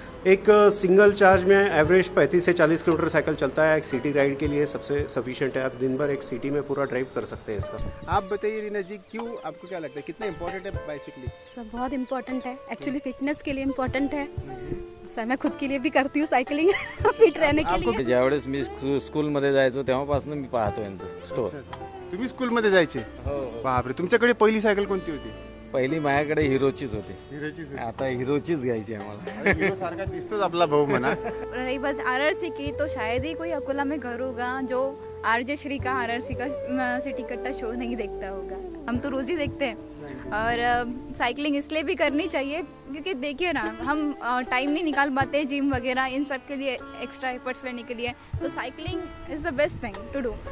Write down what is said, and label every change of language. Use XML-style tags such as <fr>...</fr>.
<hi>एक single charge में average 35 से 40 किलोमीटर साइकिल चलता है. एक सिटी राइड के लिए सबसे सफिशिएंट है. आप दिन भर एक सिटी में पूरा ड्राइव कर सकते हैं इसका. आप बताइए रीना जी, क्यों, आपको क्या लगता है कितना इम्पोर्टेंट है बाइसिकलिंग? सब बहुत इम्पोर्टेंट है. एक्चुअली फिटनेस के लिए इम्पोर्टेंट है. सर मैं खुद के लिए भी करती हूँ सायकलिंग फिट रहने के लिए.</hi> <mr>ज्यावेळेस मी स्कूलमध्ये जायचो तेव्हापासून मी पाहतो यांचं स्टोर. तुम्ही स्कूलमध्ये जायचे? बापरे, तुमच्याकडे पहिली सायकल कोणती होती? पहिली माझ्याकडे हिरोचीच होती. हिरोचीच होती. आता हिरोचीच घ्यायची आम्हाला. हिरो सारखा दिसतोच आपला भाऊ म्हणा.</mr> <hi>रही बात आरआरसी की, तो शायद ही कोई अकोला में घर होगा जो आरजे श्री का RRC का सिटी कट्टा शो नहीं देखता होगा, हम तो रोज़ ही देखते हैं। और साइकिलिंग इसलिए भी करनी चाहिए क्योंकि देखिए ना, हम टाइम नहीं निकाल पाते जिम वगैरह इन सब के लिए, एक्स्ट्रा एफर्ट्स लेने के लिए, तो cycling is the best thing to do.</hi>